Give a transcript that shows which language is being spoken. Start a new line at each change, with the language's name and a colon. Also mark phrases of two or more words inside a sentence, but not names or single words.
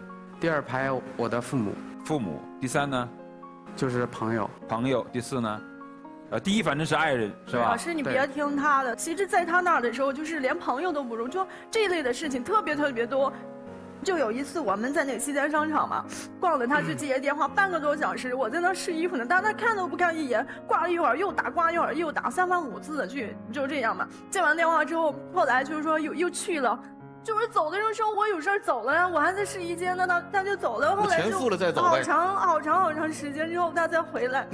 Chinese: 第二排我的父母。父母。第3呢？就是朋友。朋友。第4呢？第一反正是愛人，是吧？老師，你別聽他的。其實，在他那兒的時候，就是連朋友都不如，就這一類的事情特別多。就有一次我們在那個西單商場嘛，逛了他去接電話半個多小時，我在那試衣服呢，但他看都不看一眼，掛了一會兒又打，掛一會兒又打，3番5次的去，就這樣嘛。接完電話之後，後來就是說又去了，就是走的時候說我有事兒走了呀，我還在試衣間呢，他就走了，後來就好長時間之後他再回來。